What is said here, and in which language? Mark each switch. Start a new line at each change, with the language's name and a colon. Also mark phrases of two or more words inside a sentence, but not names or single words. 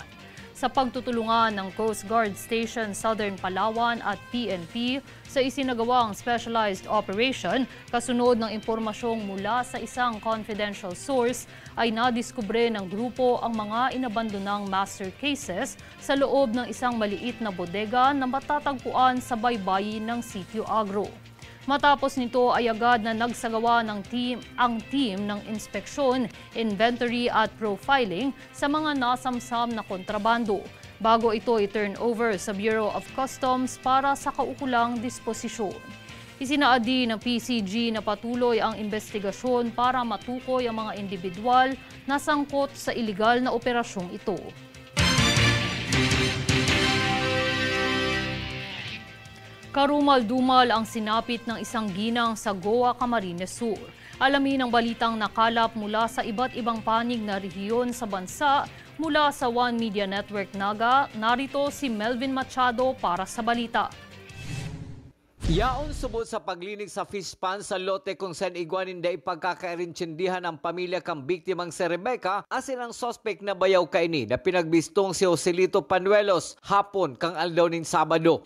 Filipino: Sa pagtutulungan ng Coast Guard Station Southern Palawan at PNP sa isinagawang
English: specialized operation,
Filipino: kasunod ng impormasyong mula sa isang
English: confidential source,
Filipino: ay nadiskubre ng grupo ang mga inabandonang
English: master cases
Filipino: sa loob ng isang maliit na bodega na matatagpuan sa baybayin ng Sitio Agro. Matapos nito ay agad na nagsagawa ng team ng inspeksyon, inventory at profiling sa mga nasamsam na kontrabando bago ito i-
English: turn over
Filipino: sa Bureau of Customs para sa kaukulang disposisyon. Isinaadi ng PCG na patuloy ang investigasyon para matukoy ang mga individual na sangkot sa iligal na operasyong ito. Karumal-dumal ang sinapit ng isang ginang sa Goa, Camarines Sur. Alamin ang balitang nakalap mula sa iba't ibang panig na rehiyon sa bansa mula sa One Media Network Naga. Narito si Melvin Machado para sa balita.
Bikol: Yaon subot sa paglinig sa fish pond sa lote kung saan igwanin da ipagkakairintsindihan ang pamilya kang biktimang si Rebecca asin ang sospek na bayaw kaini na pinagbistong si Joselito Panuelos hapon kang aldaw ning Sabado.